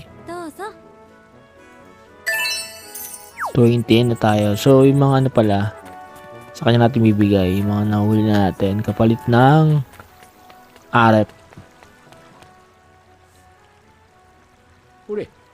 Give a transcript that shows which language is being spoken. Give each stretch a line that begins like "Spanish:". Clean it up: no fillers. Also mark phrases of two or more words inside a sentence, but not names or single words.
Japanese: どうぞ。
Filipino: 20 na tayo. So, yung mga ano pala, sa kanya natin bibigay, yung mga nahuli natin, kapalit ng arep.
Japanese: ほれ